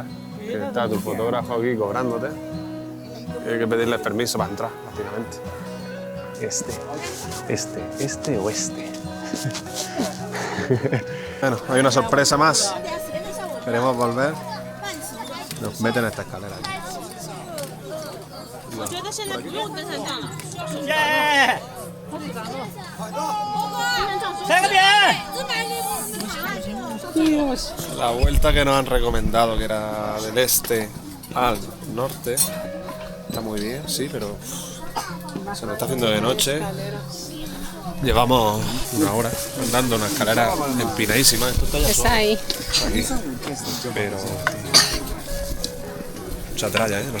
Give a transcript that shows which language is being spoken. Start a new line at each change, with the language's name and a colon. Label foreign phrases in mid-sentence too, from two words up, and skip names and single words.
Spanish: Que está tu fotógrafo aquí cobrándote. Y hay que pedirles permiso para entrar, prácticamente. Este o este. Bueno, hay una sorpresa más. Queremos volver. Nos meten en esta escalera aquí.
Chinese: 我觉得现在不用登山杖了。来个点！
Spanish: La vuelta que nos han recomendado, que era del este al norte, está muy bien, sí, pero se nos está haciendo de noche. Llevamos una hora andando una escalera empinadísima. Esto está ya Está ahí. aquí, pero mucha tralla, ¿eh?